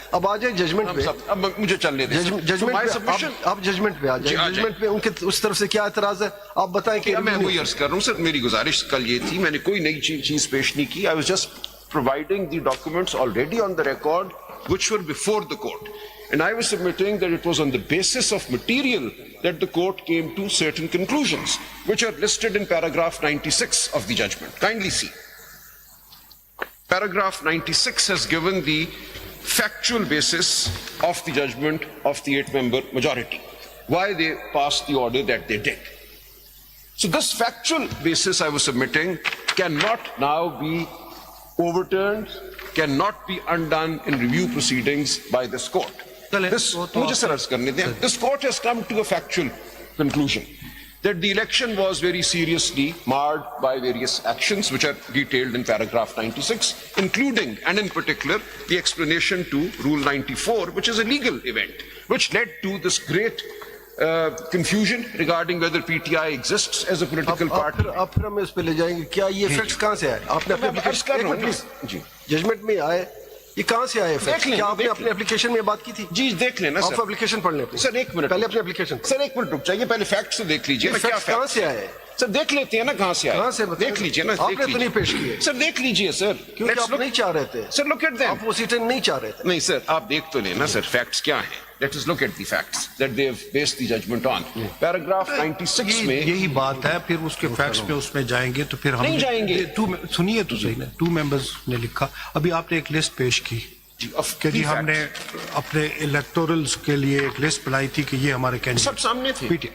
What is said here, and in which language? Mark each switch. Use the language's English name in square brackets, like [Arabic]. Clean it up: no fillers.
[Urdu] اب آ جائیں ججمنٹ پہ. اب مجھے چلنے دیں. آپ ججمنٹ پہ آ جائیں. ججمنٹ پہ ان کے اس طرف سے کیا اعتراض ہے آپ بتائیں. کہ میں وہی عرض کر رہا ہوں سر, میری گزارش کل یہ تھی, میں نے کوئی نئی چیز پیش نہیں کی. [English] I was just providing the documents already on the record which were before the court. And I was submitting that it was on the basis of material that the court came to certain conclusions, which are listed in paragraph 96 of the judgment. Kindly see. Paragraph 96 has given the factual basis of the judgment of the 8-member majority, why they passed the order that they did. So this factual basis I was submitting cannot now be overturned, cannot be undone in review proceedings by this court. This court has come to a factual conclusion that the election was very seriously marred by various actions which are detailed in paragraph 96, including and in particular the explanation to Rule 94, which is a legal event, which led to this great confusion regarding whether PTI exists as a political party. [Urdu] آپ پھر ہمیں اس پہ لے جائیں گے. کیا یہ facts کہاں سے آئے؟ آپ نے اپنے ججمنٹ میں آئے, یہ کہاں سے آئے فیکٹس؟ کیا آپ نے اپنے اپلیکیشن میں بات کی تھی؟ جی دیکھ لینا آپ اپلیکیشن پڑھ لیں سر. ایک منٹ پہلے اپنے اپلیکیشن. سر ایک منٹ رک جائیے, پہلے فیکٹس تو دیکھ لیجیے. کہاں سے آئے سر؟ دیکھ لیتے ہیں نا کہاں سے آئے. کہاں سے دیکھ لیجیے نا. آپ نے تو نہیں پیش کیے سر. دیکھ لیجیے سر, کیونکہ آپ نہیں چاہ رہے تھے [English] Sir. Look at them. [Urdu] آپ وہ سیٹیں نہیں چاہ رہے تھے. نہیں سر, آپ دیکھ تو لینا سر فیکٹس کیا ہیں. [English] Let us look at the facts that they have based the judgment on. [Urdu] Paragraph 96 میں یہی بات ہے. پھر اس کے فیکٹس پہ اس میں جائیں گے تو پھر ہم نہیں جائیں گے. سنیے تو صحیح نا, 2 ممبرز نے لکھا. ابھی آپ نے ایک لسٹ پیش کی کہ جی ہم نے اپنے الیکٹورلز کے لیے ایک لسٹ بنائی تھی کہ یہ ہمارے کینڈیڈیٹ. سب سامنے تھے.